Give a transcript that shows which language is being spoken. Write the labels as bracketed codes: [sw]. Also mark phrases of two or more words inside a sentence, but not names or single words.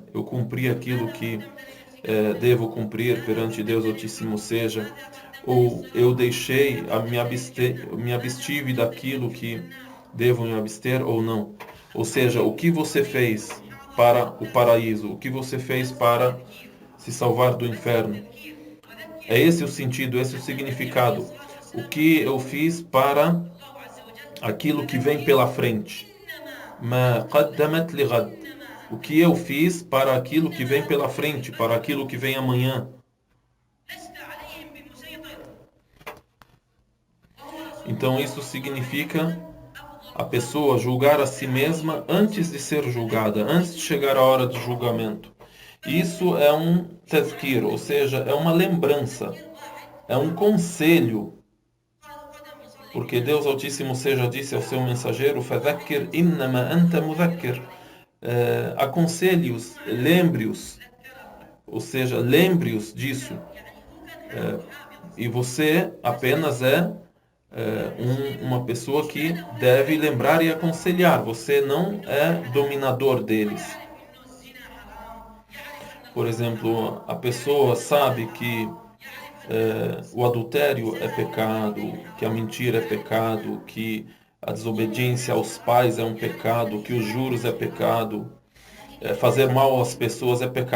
[pt] Eu cumpri aquilo que devo cumprir perante Deus Altíssimo seja, ou eu deixei, me abstive daquilo que devo me abster ou não. Ou seja, o que você fez para o paraíso, o que você fez para se salvar do inferno. É esse o sentido, esse o significado. O que eu fiz para aquilo que vem pela frente. [ar] ما قدمت لغد. [pt] O que eu fiz para aquilo que vem pela frente, para aquilo que vem amanhã. Então isso significa a pessoa julgar a si mesma antes de ser julgada, antes de chegar a hora de julgamento. Isso é um tazkir, ou seja, é uma lembrança, é um conselho Porque Deus Altíssimo seja disse ao seu mensageiro: [ar] فَذَكِّرْ إِنَّمَا أَنْتَ مُذَكِّرْ. [pt] Aconselhe-os, lembre-os, ou seja, lembre-os disso. E você apenas é uma pessoa que deve lembrar e aconselhar. Você não é dominador deles. Por exemplo, a pessoa sabe que o adultério é pecado, que a mentira é pecado, que a desobediência aos pais é um pecado, que os juros é pecado, fazer mal às pessoas é pecado.